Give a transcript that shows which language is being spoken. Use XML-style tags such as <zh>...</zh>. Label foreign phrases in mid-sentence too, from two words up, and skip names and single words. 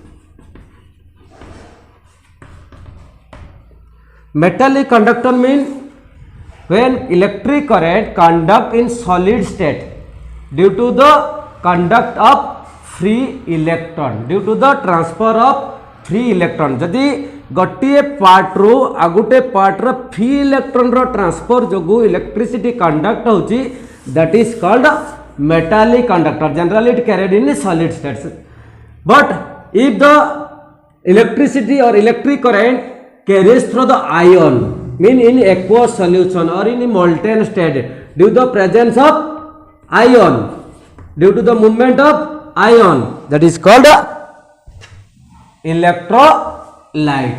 <en>Metallic conductor means when electric current conduct in solid state due to the conduct of free electron, due to the transfer of free electron.</en> <or>ଯଦି ଗୋଟେ ପାର୍ଟରୁ ଆଉ ଗୋଟେ ପାର୍ଟର</or> <en>free electron</en> <or>ର ଟ୍ରାନ୍ସଫର ଯୋଗୁଁ</or> <en>electricity conduct</en> <or>ହଉଛି,</or> <en>that is called metallic conductor. Generally it carried in solid states, but if the electricity or electric current carries through the ion, mean in aqueous solution or in molten state, due to the presence of ion, due to the movement of ion, that is called electrolyte.</en>